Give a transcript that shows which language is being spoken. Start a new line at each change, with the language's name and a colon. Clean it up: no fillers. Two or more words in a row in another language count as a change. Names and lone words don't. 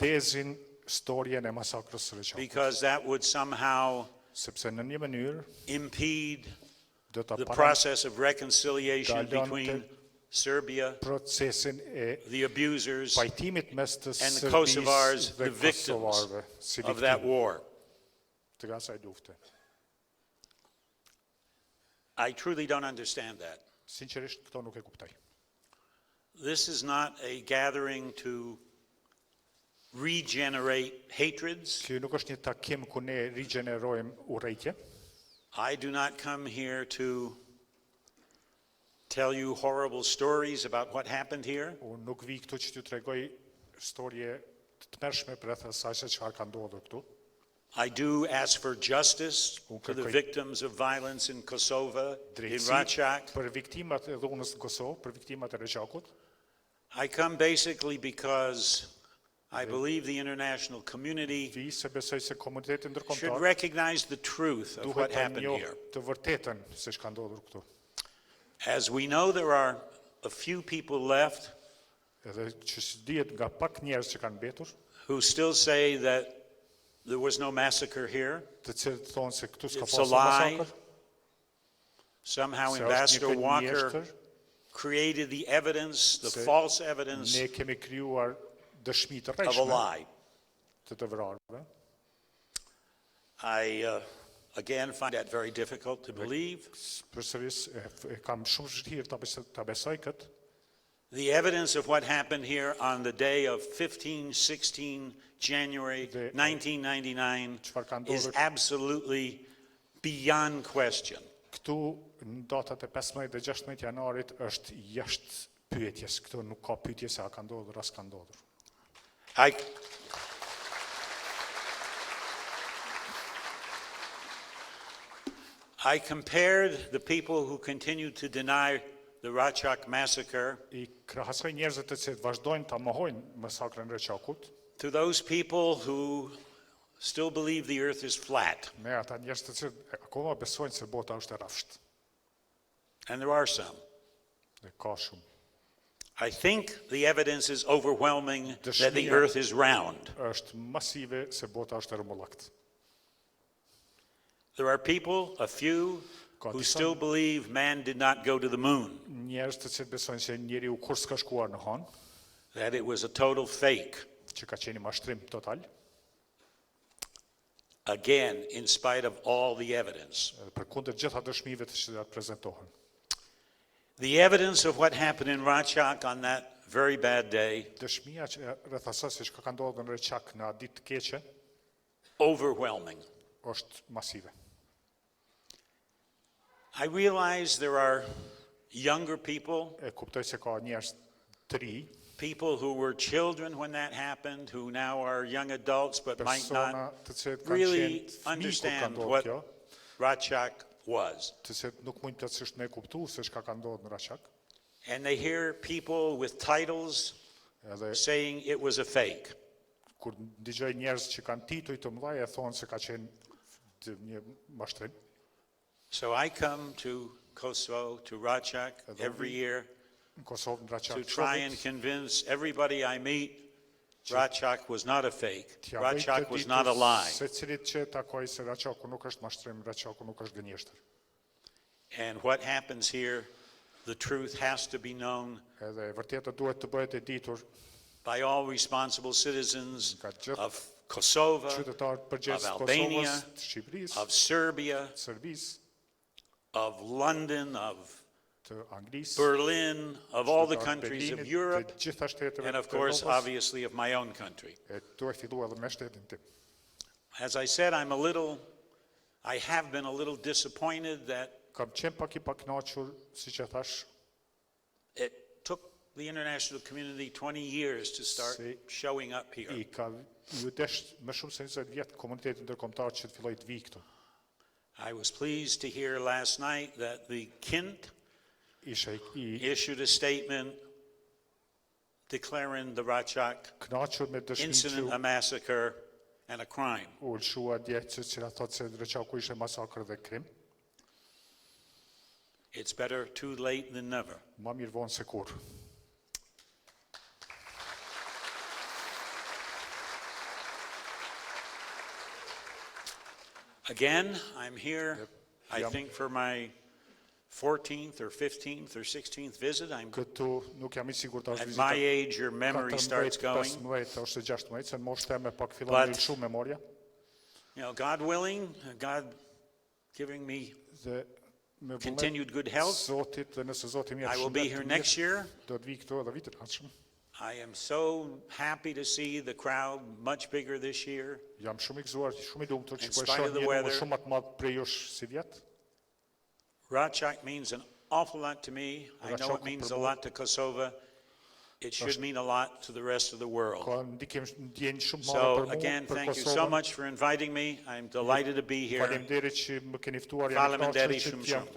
Albanian: rindezin storjen e masakrës së Reçakut,
English: because that would somehow
Albanian: sepse në një mënyrë
English: impede
Albanian: do ta
English: the
Albanian: parandagjë
English: process of reconciliation Dalon between Serbia,
Albanian: procesin e
English: the abusers,
Albanian: pajtimit mes të
English: and the
Albanian: Serbisë
English: Kosovars,
Albanian: dhe
English: the victims
Albanian: kosovarëve si
English: of that
Albanian: viktimë
English: war.
Albanian: të asaj lufte.
English: I truly don't understand that.
Albanian: Sinqerisht këto nuk e kuptoj.
English: This is not a gathering to regenerate hatreds.
Albanian: Ky nuk është një takim ku ne rigjenerojmë urrëtitje.
English: I do not come here to tell you horrible stories about what happened here.
Albanian: Unë nuk vi këtu që t'ju tregoj storje të tmerrshme rreth asaj se çfarë ka ndodhur këtu.
English: I do ask for justice for the victims of violence in Kosovo, in
Albanian: Drejtësi Rtk. për viktimat e dhunës në Kosovë, për viktimat e Reçakut.
English: I come basically because I believe the international community
Albanian: Vi se besoj se komuniteti
English: should
Albanian: ndërkombëtar
English: recognize the truth of what
Albanian: duhet ta
English: happened
Albanian: njohë
English: here.
Albanian: të vërtetën se ç'ka ndodhur këtu.
English: As we know, there are a few people left
Albanian: Edhe që dihet nga pak njerëz që kanë mbetur,
English: who still say that there was no massacre here.
Albanian: të cilët thonë se këtu s'ka
English: It's a
Albanian: pasur
English: lie.
Albanian: masakër,
English: Somehow
Albanian: se është një
English: Ambassador Walker
Albanian: gënjeshtër,
English: created the evidence, the
Albanian: se
English: false evidence
Albanian: ne kemi krijuar dëshmi të
English: of a
Albanian: rrejshme
English: lie.
Albanian: të vrarëve.
English: I, again, find that very difficult to believe.
Albanian: Përsëris e kam shumë vështirë ta besoj këtë.
English: The evidence of what happened here on the day of 16 January 1999
Albanian: Çfarë ka
English: is
Albanian: ndodhur
English: absolutely beyond question.
Albanian: këtu në datat e 15 dhe 16 janarit është jashtë pyetjes. Këtu nuk ka pyetje se a ka ndodhur as ka ndodhur.
English: I compared the people who continue to deny the Rtk massacre
Albanian: I krahasoj njerëzit të cilët vazhdojnë ta mohojnë masakrën e Reçakut
English: to those people who still believe the earth is flat.
Albanian: me ata njerëz të cilët akoma besojnë se bota është e rrafshtë.
English: And there are some.
Albanian: Dhe ka shumë.
English: I think the evidence is overwhelming that the earth is round.
Albanian: Është masive se bota është e rrëmullakt.
English: There are people, a few, who still believe man did not go to the moon,
Albanian: Njerëz të cilët besojnë se njeriu kur s'ka shkuar në hon,
English: that it was a total fake.
Albanian: që ka qenë mashtrim total,
English: Again, in spite of all the evidence.
Albanian: përkundër gjitha dëshmive të cilat prezantohen.
English: The evidence of what happened in Rtk on that very bad day,
Albanian: Dëshmia që rreth asaj se çka ka ndodhur në Reçak në atë ditë të keqe,
English: overwhelming.
Albanian: është masive.
English: I realize there are younger people,
Albanian: E kuptoj se ka njerëz të ri,
English: people who were children when that happened, who now are young adults but might
Albanian: persona
English: not
Albanian: të cilët kanë
English: really
Albanian: qenë fëmijë kur ka
English: understand
Albanian: ndodhur
English: what
Albanian: kjo,
English: Rtk was.
Albanian: të cilët nuk mund plotësisht me kuptu se çka ka ndodhur në Reçak,
English: And they hear people with titles
Albanian: edhe
English: saying it was a fake.
Albanian: kur dëgjoj njerëz që kanë tituj të mëdha e thonë se ka qenë një mashtrim.
English: So I come to Kosovo, to Rtk every year
Albanian: Në Kosovë, në
English: to
Albanian: Reçak,
English: try and convince everybody I meet Rtk was not a fake. Rtk was not a lie.
Albanian: Secilit që takoj se Reçaku nuk është mashtrim, Reçaku nuk është gënjeshtër.
English: And what happens here, the truth has to be known
Albanian: Edhe e vërteta duhet të bëhet e ditur
English: by all responsible citizens
Albanian: nga gjithë
English: of Kosovo,
Albanian: qytetarët përgjegjës
English: of
Albanian: të
English: Albania,
Albanian: Kosovës, të Shqipërisë,
English: of Serbia,
Albanian: Serbisë,
English: of London, of
Albanian: të Anglisë,
English: Berlin, of all the
Albanian: qytetarët
English: countries of
Albanian: Berlinit,
English: Europe,
Albanian: të gjitha shteteve
English: and of
Albanian: të
English: course,
Albanian: Evropës.
English: obviously, of my own country.
Albanian: E duhet fillu edhe me shtetin tim.
English: As I said, I have been a little disappointed that
Albanian: Kam qenë pak I pakënaqur, siç e thash,
English: it took the international community 20 years to start showing up here.
Albanian: I ka ju desh më shumë se 20 vjet komuniteti ndërkombëtar që të filloi të vijë këtu.
English: I was pleased to hear last night that the Kint issued a statement declaring the Rtk
Albanian: Kënaqur me dëshminë
English: incident a massacre and a crime.
Albanian: U lëshua dje që thotë se Reçaku ishte masakër dhe krim.
English: It's better too late than never.
Albanian: Më mirë vonë se kur.
English: Again, I'm here, I think, for my 14th or 15th or 16th visit.
Albanian: Këtu nuk jam I sigurt ta
English: At my age, your memory starts going.
Albanian: 15 ose 16, se në moshë teme pak fillon të shumë memoria.
English: You know, God willing, God giving me continued good health,
Albanian: Zotit dhe nëse Zoti më jep
English: I will be here next year.
Albanian: Do të vi këtu edhe vitin ardhshëm.
English: I am so happy to see the crowd much bigger this year.
Albanian: Jam shumë I gëzuar, shumë I lumtur që
English: In
Albanian: po e
English: spite
Albanian: shoh
English: of the
Albanian: një numër
English: weather.
Albanian: shumë më të madh prej jush si vjet.
English: Rtk means an awful lot to me. I know it means a lot to Kosovo. It should mean a lot to the rest of the world.
Albanian: Ka ndikim ndjenjë shumë madhe
English: So
Albanian: për mua,
English: again,
Albanian: për
English: thank you
Albanian: Kosovën.
English: so much for inviting me. I'm delighted to be here.
Albanian: Faleminderit që më keni ftuar, jam I Faleminderit kënaqur që shumë të jam shumë.